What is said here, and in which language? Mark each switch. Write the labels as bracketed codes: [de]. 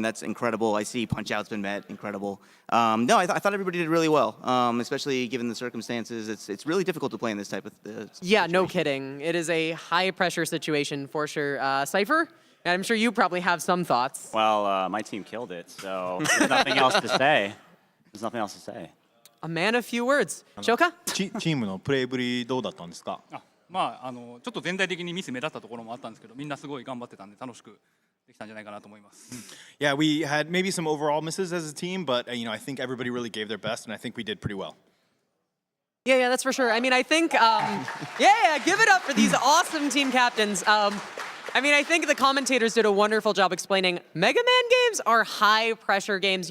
[en] That's incredible. I see Punch-Out's been met. Incredible. No, I thought everybody did really well, especially given the circumstances. It's really difficult to play in this type of Yeah, no situation. kidding. It is a high-pressure situation for sure. Cypher? And I'm sure you probably have some thoughts. Well, my team killed it, so there's nothing else to say. There's nothing else to say. A man of few words. Shoka? [ja] チームのプレーぶりどうだったんですか？まあちょっと全体的にミス目立ったところもあったんですけど、みんなすごい頑張ってたんで楽しくできたんじゃないかなと思います。 [en] Yeah, we had maybe some overall misses as a team, but you know, I think everybody really gave their best, and I think we did pretty well. Yeah, that's for sure. I mean, I think, yeah, give it up for these awesome team captains. I mean, I think the commentators did a wonderful job explaining Mega Man games are high pressure games.